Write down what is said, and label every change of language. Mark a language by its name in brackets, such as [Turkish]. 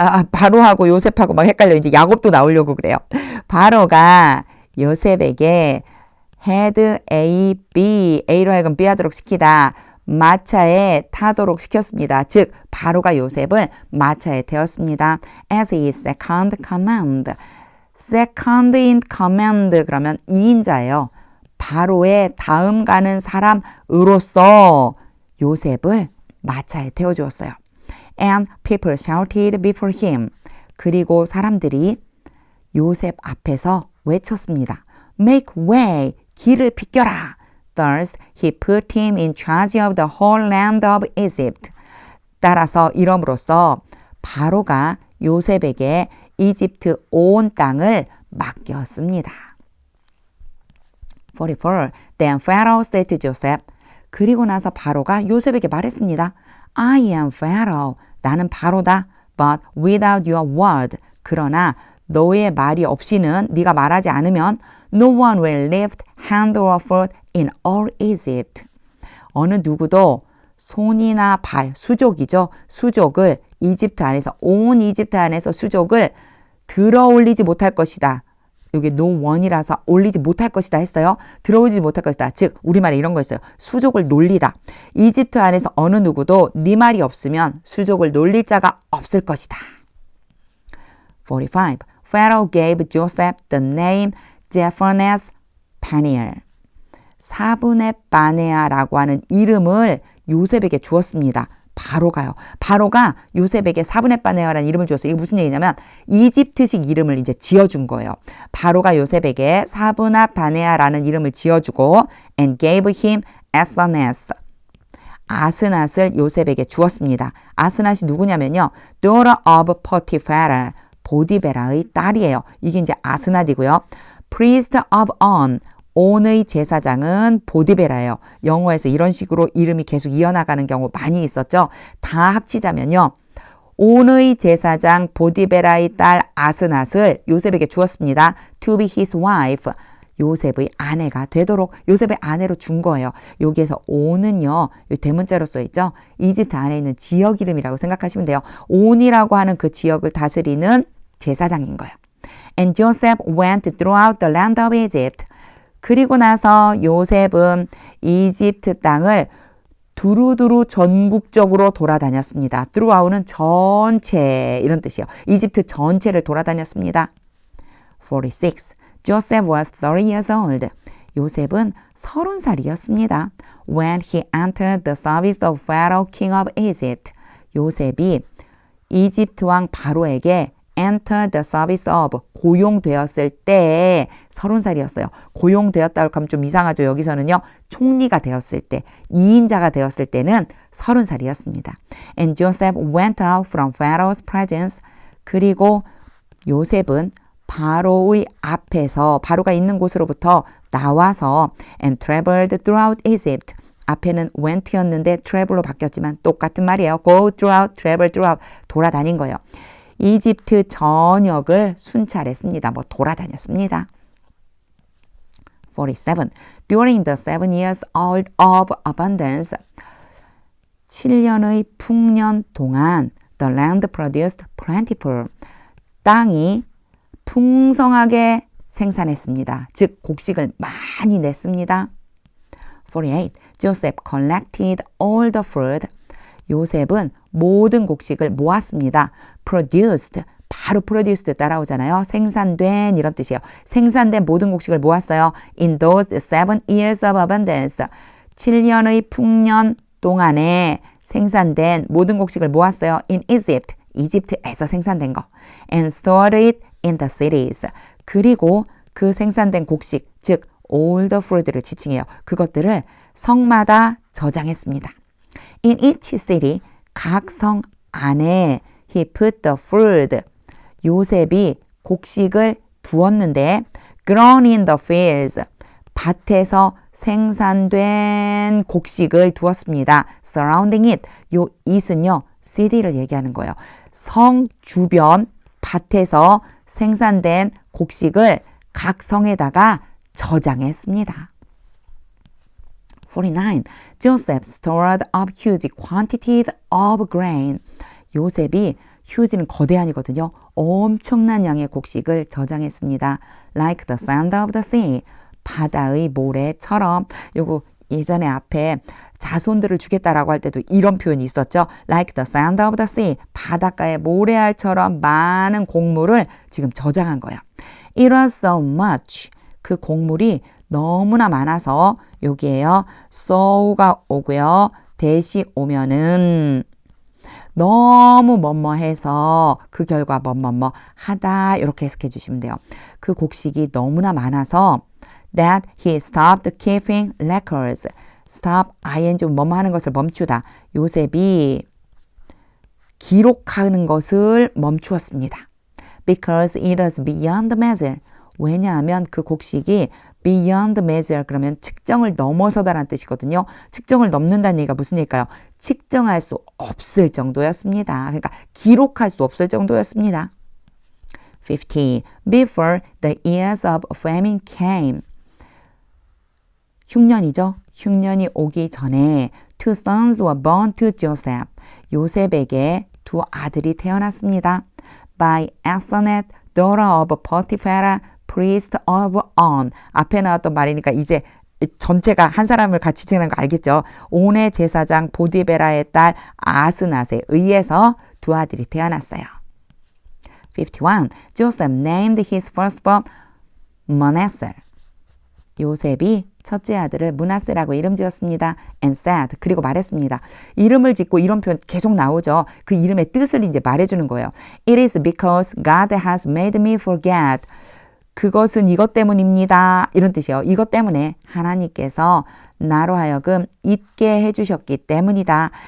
[Korean] 바로하고 요셉하고 막 헷갈려. 이제 야곱도 나오려고 그래요. 바로가 요셉에게 had A, B, A로 하여금 B 하도록 시키다. 마차에 타도록 시켰습니다. 즉 바로가 요셉을 마차에 태웠습니다. [English] As his second command. second in command [Korean] 그러면 2인자예요. 바로의 다음 가는 사람으로서 요셉을 마차에 태워주었어요. [English] And people shouted before him. [Korean] 그리고 사람들이 요셉 앞에서 외쳤습니다. [English] Make way. [Korean] 길을 비켜라. [English] Thus he put him in charge of the whole land of Egypt. [Korean] 따라서 이름으로써 바로가 요셉에게 이집트 온 땅을 맡겼습니다. 44. [English] Then Pharaoh said to Joseph. [Korean] 그리고 나서 바로가 요셉에게 말했습니다. [English] I am Pharaoh. [Korean] 나는 바로다. [English] But without your word. [Korean] 그러나 너의 말이 없이는 네가 말하지 않으면 [English] No one will lift hand or foot in all Egypt. [Korean] 어느 누구도 손이나 발, 수족이죠. 수족을 이집트 안에서 온 이집트 안에서 수족을 들어 올리지 못할 것이다. 여기 no one이라서 올리지 못할 것이다 했어요. 들어올리지 못할 것이다. 즉 우리말에 이런 거 있어요. 수족을 놀리다. 이집트 안에서 어느 누구도 네 말이 없으면 수족을 놀릴 자가 없을 것이다. 45. [English] Pharaoh gave Joseph the name Jepherneth Paniel. [Korean] 사분의 바네아라고 하는 이름을 요셉에게 주었습니다. 바로가요. 바로가 요셉에게 사분의 바네아라는 이름을 주었어요. 이게 무슨 얘기냐면 이집트식 이름을 이제 지어준 거예요. 바로가 요셉에게 사분의 바네아라는 이름을 지어주고 [English] and gave him [Korean] 아스나스. 아스낫을 요셉에게 주었습니다. 아스낫이 누구냐면요. [English] daughter of Potiphar. [Korean] 보디베라의 딸이에요. 이게 이제 아스낫이고요. [English] priest of On. [Korean] 온의 제사장은 보디베라예요. 영어에서 이런 식으로 이름이 계속 이어나가는 경우 많이 있었죠. 다 합치자면요. 온의 제사장 보디베라의 딸 아스낫을 요셉에게 주었습니다. [English] To be his wife. [Korean] 요셉의 아내가 되도록 요셉의 아내로 준 거예요. 여기에서 온은요. 대문자로 써있죠. 이집트 안에 있는 지역 이름이라고 생각하시면 돼요. 온이라고 하는 그 지역을 다스리는 제사장인 거예요. [English] And Joseph went throughout the land of Egypt. [Korean] 그리고 나서 요셉은 이집트 땅을 두루두루 전국적으로 돌아다녔습니다. throughout는 전체 이런 뜻이에요. 이집트 전체를 돌아다녔습니다. [English] 46. Joseph was 30 years old. [Korean] 요셉은 30살이었습니다. [English] When he entered the service of Pharaoh, king of Egypt. [Korean] 요셉이 이집트 왕 바로에게 [English] enter the service of [Korean] 고용되었을 때 30살이었어요. 고용되었다고 하면 좀 이상하죠. 여기서는요. 총리가 되었을 때 2인자가 되었을 때는 30살이었습니다. [English] And Joseph went out from Pharaoh's presence. [Korean] 그리고 요셉은 바로의 앞에서 바로가 있는 곳으로부터 나와서 [English] and traveled throughout Egypt. [Korean] 앞에는 went였는데 travel로 바뀌었지만 똑같은 말이에요. [English] go throughout, travel throughout [Korean] 돌아다닌 거예요. 이집트 전역을 순찰했습니다. 돌아다녔습니다. 47. [English] During the 7 years of abundance. [Korean] 7년의 풍년 동안 [English] the land produced plentiful. [Korean] 땅이 풍성하게 생산했습니다. 즉 곡식을 많이 냈습니다. [English] 48. Joseph collected all the fruit. [Korean] 요셉은 모든 곡식을 모았습니다. produced, 바로 produced 따라오잖아요. 생산된 이런 뜻이에요. 생산된 모든 곡식을 모았어요. [English] in those 7 years of abundance. [Korean] 7년의 풍년 동안에 생산된 모든 곡식을 모았어요. [English] in Egypt, [Korean] 이집트에서 생산된 거. [English] and stored it in the cities. 그리고 [Korean] 그 생산된 곡식, 즉 [English] all the food [Korean] 를 지칭해요. 그것들을 성마다 저장했습니다. [English] In each city, [Korean] 각 성 안에 [English] he put the food. [Korean] 요셉이 곡식을 두었는데 [English] grown in the fields. [Korean] 밭에서 생산된 곡식을 두었습니다. [English] surrounding it. [Korean] 요 it은요, city를 얘기하는 거예요. 성 주변 밭에서 생산된 곡식을 각 성에다가 저장했습니다. 49. [English] Joseph stored up huge quantities of grain. [Korean] 요셉이 huge는 거대한이거든요. 엄청난 양의 곡식을 저장했습니다. [English] Like the sand of the sea. [Korean] 바다의 모래처럼. 요거 예전에 앞에 자손들을 주겠다라고 할 때도 이런 표현이 있었죠. [English] Like the sand of the sea. [Korean] 바닷가의 모래알처럼 많은 곡물을 지금 저장한 거예요. [English] It was so much. [Korean] 그 곡물이 너무나 많아서 여기에요. so가 오고요. 대시 오면은 너무 뭐뭐해서 그 결과 뭐뭐뭐 하다 이렇게 해석해 주시면 돼요. 그 곡식이 너무나 많아서 [English] that he stopped keeping records. [Korean] stop, ing, 뭐뭐 하는 것을 멈추다. 요셉이 기록하는 것을 멈추었습니다. [English] Because it was beyond measure. [Korean] 왜냐하면 그 곡식이 [English] beyond measure [Korean] 그러면 측정을 넘어서다라는 뜻이거든요. 측정을 넘는다는 얘기가 무슨 얘기일까요? 측정할 수 없을 정도였습니다. 그러니까 기록할 수 없을 정도였습니다. 50. [English] Before the years of famine came. [Korean] 흉년이죠. 흉년이 오기 전에 [English] two sons were born to Joseph. [Korean] 요셉에게 두 아들이 태어났습니다. [English] By Asenath, daughter of Potiphar, priest of On. [Korean] 앞에 나왔던 말이니까 이제 전체가 한 사람을 같이 지내는 거 알겠죠? 온의 제사장 보디베라의 딸 아스낫에 의해서 두 아들이 태어났어요. 51. [English] Joseph named his firstborn Manasseh. [Korean] 요셉이 첫째 아들을 므낫세라고 이름 지었습니다. [English] And said, [Korean] 그리고 말했습니다. 이름을 짓고 이런 표현 계속 나오죠. 그 이름의 뜻을 이제 말해주는 거예요. [English] It is because God has made me forget. [Korean] 그것은 이것 때문입니다. 이런 뜻이에요. 이것 때문에 하나님께서 나로 하여금 잊게 해주셨기 때문이다.